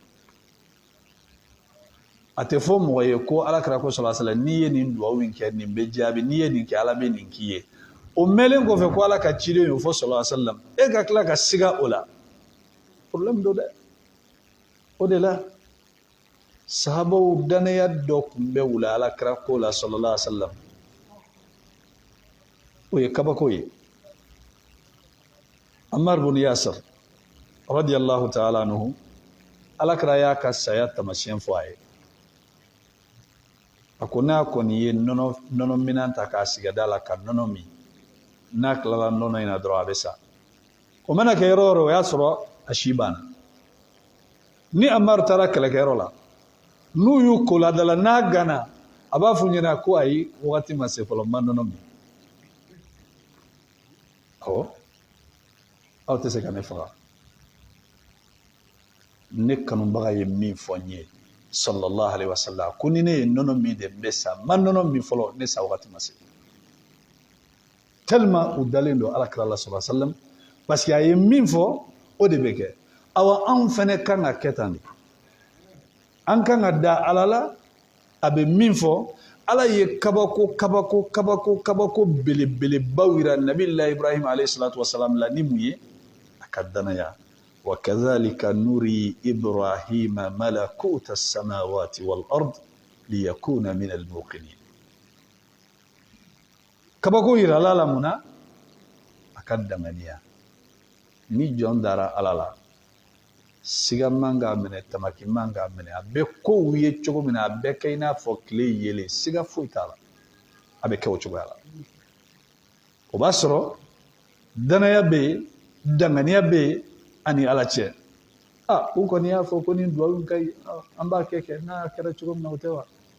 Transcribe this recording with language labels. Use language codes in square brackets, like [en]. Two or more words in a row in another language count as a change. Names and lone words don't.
[bm] a tɛ fɔ mɔgɔ ye ko ala kɛra ko sallallahu n'i ye nin dugawu in kɛ nin bɛ jaabi n'i ye nin kɛ ala bɛ nin k'i ye o mɛnlen kɔfɛ ko ala ka ciden y'o fɔ sallallahu e ka tila ka siga o la problème do dɛ o de la sahabaw danaya dɔ tun bɛ wula ala kɛra ko la sallallahu o ye kabako ye Ammar bin Yasir [ar] رضي الله تعالى عنه [bm] ala kɛra y'a ka saya tamasiyɛn fɔ a ye a ko n'a kɔni ye nɔnɔ minan ta k'a sigida la ka nɔnɔ min n'a tilala nɔnɔ in na dɔrɔn a bɛ sa o mana kɛ yɔrɔ o yɔrɔ o y'a sɔrɔ a si banna ni Ammar taara kɛlɛkɛyɔrɔ la n'u y'u ko ladala n'a gana a b'a f'u ɲɛna ko ayi wagati ma se fɔlɔ n ma nɔnɔ min awɔ aw tɛ se ka ne faga ne kanubaga ye min fɔ n ye [ar] صلى الله عليه وسلم [bm] ko ni ne ye nɔnɔ min de n bɛ sa n ma nɔnɔ min fɔlɔ ne sa wagati ma se tellement u dalen don alakira la sallallahu [ar] عليه وسلم [bm] parce que a ye min fɔ o de bɛ kɛ awa anw fɛnɛ kan ka kɛ tan de an kan ka da ala la a bɛ min fɔ ala ye kabako belebelebaw yira nabiyilahi ibrahim [ar] عليه الصلاة والسلام [bm] la ni mun ye a ka danaya wa [ar] وكذلك نري إبراهيم ملكوت السماوات والأرض وليكون من الموقنين [bm] kabako yira ala la mun na a ka danganiya ni jɔn dara ala la siga man k'a minɛ tamaki man k'a minɛ a bɛ kow ye cogo min na a bɛ kɛ i n'a fɔ tile yelen siga foyi t'a la a bɛ kɛ o cogoya la o b'a sɔrɔ danaya bɛ yen danganiya bɛ yen ani ala cɛ u kɔni y'a fɔ ko ni duwawu in ka ɲi an b'a kɛ n'a kɛra cogo min na o tɛ wa